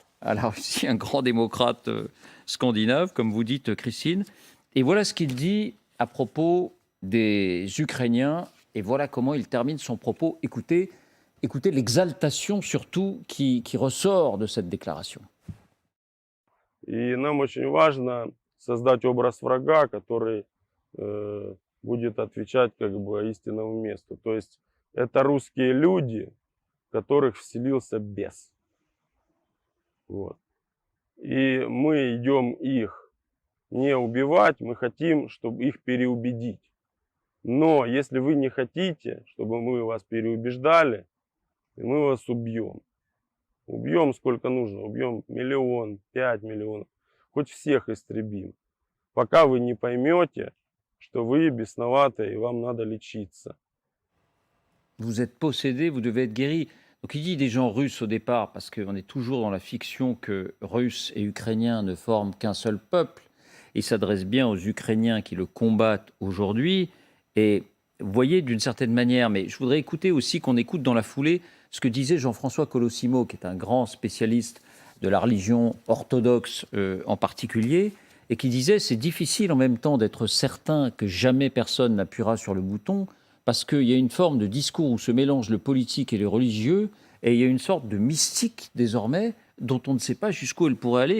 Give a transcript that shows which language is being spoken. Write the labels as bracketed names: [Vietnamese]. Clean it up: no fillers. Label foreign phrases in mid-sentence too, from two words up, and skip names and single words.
[French] À la Russie, un grand démocrate scandinave, comme vous dites, Christine. Et voilà ce qu'il dit à propos des Ukrainiens, et voilà comment il termine son propos. Écoutez l'exaltation surtout qui ressort de cette déclaration. [Russian] И нам очень важно создать образ врага, который будет отвечать как бы истинному месту. То есть это русские люди, в которых вселился бес. Вот. И мы идем их не убивать, мы хотим, чтобы их переубедить. Но если вы не хотите, чтобы мы вас переубеждали, мы вас убьем. Убьем сколько нужно, убьем 1 миллион, 5 миллионов, хоть всех истребим. Пока вы не поймете, что вы бесноваты и вам надо лечиться. [French] Vous êtes possédé, vous devez être guéri. Donc il dit des gens russes au départ, parce qu'on est toujours dans la fiction que Russes et Ukrainiens ne forment qu'un seul peuple. Il s'adresse bien aux Ukrainiens qui le combattent aujourd'hui. Et vous voyez, d'une certaine manière, mais je voudrais écouter aussi qu'on écoute dans la foulée ce que disait Jean-François Colosimo, qui est un grand spécialiste de la religion orthodoxe en particulier, et qui disait c'est difficile en même temps d'être certain que jamais personne n'appuiera sur le bouton, parce qu'il y a une forme de discours où se mélange le politique et le religieux, et il y a une sorte de mystique désormais dont on ne sait pas jusqu'où elle pourrait aller.